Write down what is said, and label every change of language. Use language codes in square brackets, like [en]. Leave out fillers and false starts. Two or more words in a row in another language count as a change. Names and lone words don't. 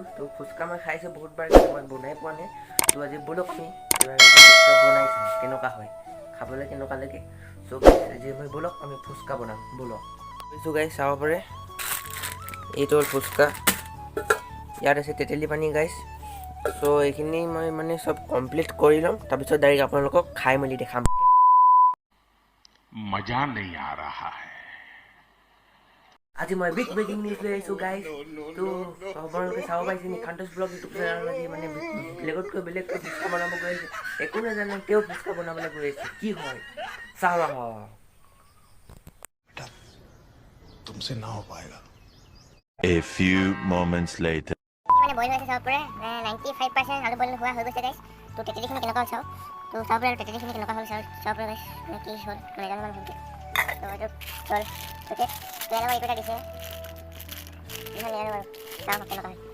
[as] তো ফুচকা মই খাইছোঁ বহুতবাৰ, মই বনাই পোৱা নাই। তো আজি ব'লক আমি ফুচকা বনাই চাওঁ কেনেকুৱা হয়, খাবলৈ কেনেকুৱা লাগে। [en] so guys, [as] আজি মই ব'লক আমি ফুচকা বনাম, ব'লক। কৈছোঁ গাইজ, চাব পাৰে এইটো হ'ল ফুচকা, ইয়াত আছে তেতেলী পানী গাইজ। চ' এইখিনি মই মানে চব কমপ্লিট কৰি ল'ম, তাৰপিছত ডাইৰেক্ট আপোনালোকক খাই মেলি দেখাম। [hi] मजा नहीं आ रहा है। [as] আজি মই [en] big breaking news [as] লৈ আহিছোঁ গাইজ। তো আপোনালোকে চাব পাইছে নিখান্তছ ব্লগ ইউটিউব চেনেলত আজি মানে বেলেগতকৈ ফুচকা বনাব গৈ আছে। একো নাজানে তেওঁ ফুচকা বনাবলৈ গৈ আছে, কি হয় চাওঁ আহক। [hi] तुमसे ना हो पाएगा। [en] A few moments later. [as] মানে বইল হৈছে চাব পাৰে 95% আলু বইল হোৱা হৈ গৈছে গাইছ। তো তেতেলীখিনি কেনেকুৱা হ'ল চাওঁ। তো চাব পাৰে তেতেলীখিনি কেনেকুৱা হ'ল চাব পাৰে গাইছ, কি হ'ল নাজানো মানে ভালকৈ। তো এইটো হ'ল ওকে তেল আৰু এইকেইটা দিছে ইমান নাজানো বাৰু, চাওঁ কেনেকুৱা হয়।